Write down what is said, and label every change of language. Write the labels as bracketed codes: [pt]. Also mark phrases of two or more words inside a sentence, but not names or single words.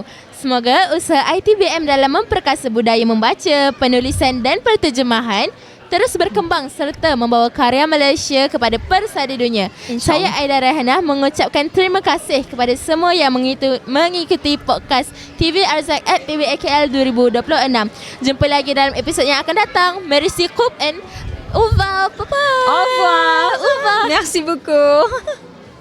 [ms] Semoga usaha ITBM dalam memperkasa budaya membaca, penulisan dan penterjemahan terus berkembang serta membawa karya Malaysia kepada persada dunia. Saya Aida Rehana mengucapkan terima kasih kepada semua yang mengikuti podcast TV Arzak at TVAKL 2026. Jumpa lagi dalam episod yang akan datang. [fr] Merci Coupe and au revoir. [en] Bye-bye. [fr] Au revoir. Au revoir. Merci beaucoup.